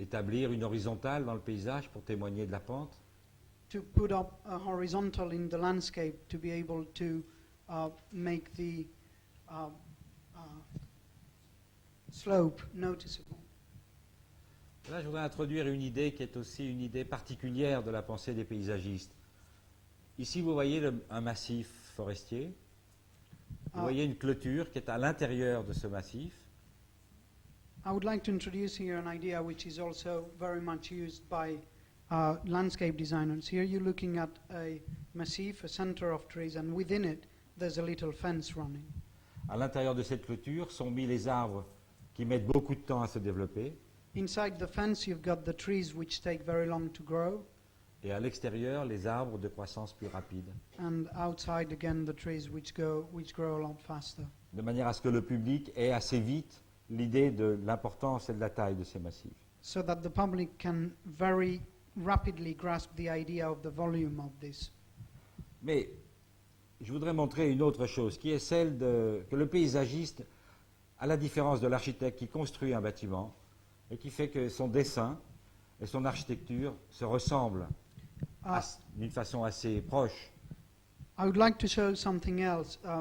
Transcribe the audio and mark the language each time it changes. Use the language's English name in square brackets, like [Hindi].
[French] Établir une horizontale dans le paysage pour témoigner de la pente. [English] To put up a horizontal in the landscape to be able to make the slope noticeable. [French] Là, je voudrais introduire une idée qui est aussi une idée particulière de la pensée des paysagistes. Ici, vous voyez un massif forestier. Vous voyez une clôture qui est à l'intérieur de ce massif. [English] I would like to introduce here an idea which is also very much used by landscape designers. Here you're looking at a massif, a center of trees, and within it there's a little fence running. [French] À l'intérieur de cette clôture sont mis les arbres qui mettent beaucoup de temps à se développer. [English] Inside the fence you've got the trees which take very long to grow, [French] Et à l'extérieur, les arbres de croissance plus rapide. [English] and outside again the trees which grow a lot faster. [French] De manière à ce que le public ait assez vite l'idée de l'importance et de la taille de ces massifs. [English] So that the public can very rapidly grasp the idea of the volume of this. [French] Mais je voudrais montrer une autre chose, qui est celle que le paysagiste, à la différence de l'architecte qui construit un bâtiment, et qui fait que son dessin et son architecture se ressemblent d'une façon assez proche. [English] I would like to show something else.